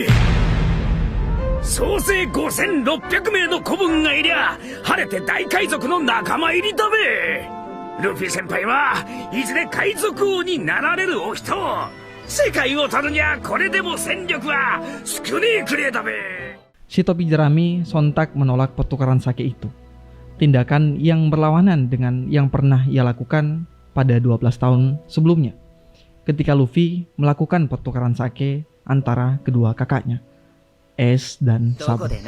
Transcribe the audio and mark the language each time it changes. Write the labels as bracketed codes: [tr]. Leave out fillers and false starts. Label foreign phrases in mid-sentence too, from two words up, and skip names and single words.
[ja] 総勢5600名の子分がいりゃ晴れて大海賊の仲間入りだべ。ルフィ先輩はいずれ海賊王になられるお人。世界を取るにゃこれでも戦力は少ねえくれだべ。 [id] Si topi jerami sontak menolak pertukaran sake itu. Tindakan yang berlawanan dengan yang pernah ia lakukan pada 12 tahun sebelumnya, ketika Luffy melakukan pertukaran sake antara kedua kakaknya, Ace dan Sabo.